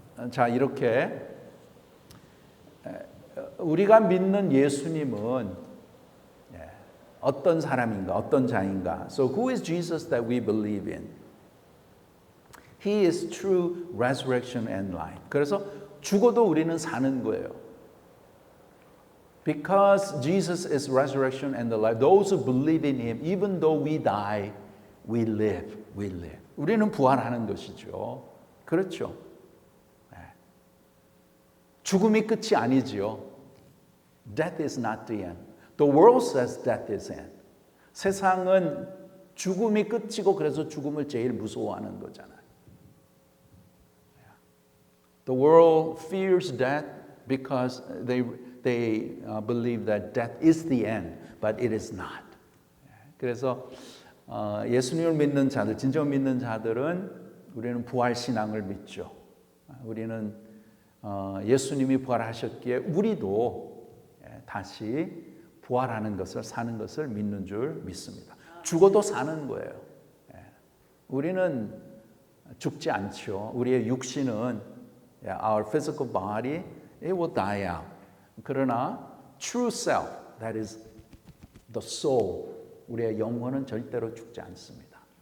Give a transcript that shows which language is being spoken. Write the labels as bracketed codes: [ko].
[ko] 자, 이렇게 우리가 믿는 예수님은 어떤 사람인가, 어떤 자인가? [en] So who is Jesus that we believe in? He is true resurrection and life. [ko] 그래서 죽어도 우리는 사는 거예요. [en] Because Jesus is resurrection and the life. Those who believe in Him, even though we die, we live. [ko] 우리는 부활하는 것이죠. 그렇죠. 죽음이 끝이 아니지요. [en] Death is not the end. The world says death is end. [ko] 세상은 죽음이 끝이고 그래서 죽음을 제일 무서워하는 거잖아요. [en] The world fears death because they believe that death is the end, but it is not. [ko] 그래서 예수님을 믿는 자들, 진정 믿는 자들은 우리는 부활 신앙을 믿죠. 우리는 예수님이 부활하셨기에 우리도 다시 부활하는 것을 사는 것을 믿는 줄 믿습니다. 죽어도 사는 거예요. 우리는 죽지 않죠. 우리의 육신은 [en] our physical body it will die out. [ko] 그러나 [en] true self, that is the soul, [ko] 우리의 영혼은 절대로 죽지 않습니다.